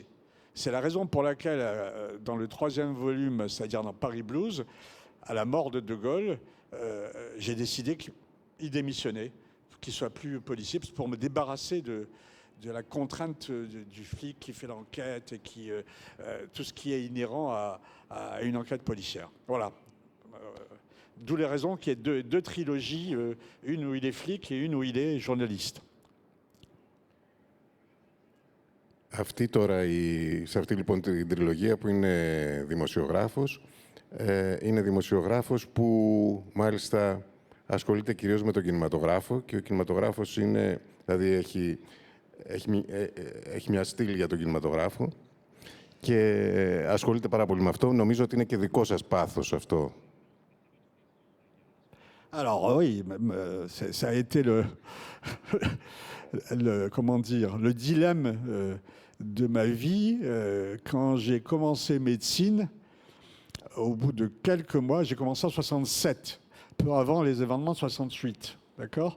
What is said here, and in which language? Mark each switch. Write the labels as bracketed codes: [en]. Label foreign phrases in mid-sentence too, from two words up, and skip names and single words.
[fr] C'est la raison pour laquelle, dans le 3e volume, c'est-à-dire dans Paris Blues, à la mort de De Gaulle, j'ai décidé qu'il démissionnait, qu'il ne soit plus policier, pour me débarrasser de la contrainte du flic qui fait l'enquête et tout ce qui est inhérent à une enquête policière. Voilà. D'où les raisons qu'il y ait deux trilogies, une où il est flic et une où il est journaliste. [el] Σε αυτή λοιπόν την τριλογία που είναι δημοσιογράφος, είναι δημοσιογράφος που μάλιστα ασχολείται κυρίως με τον κινηματογράφο και ο κινηματογράφος είναι, δηλαδή έχει μια στήλη για τον κινηματογράφο και ασχολείται πάρα πολύ με αυτό. Νομίζω ότι είναι και δικό σας πάθος αυτό. [fr] Alors oui, ça a été comment dire, le dilemme de ma vie quand j'ai commencé médecine. Au bout de quelques mois, j'ai commencé en 67, peu avant les événements de 68, d'accord.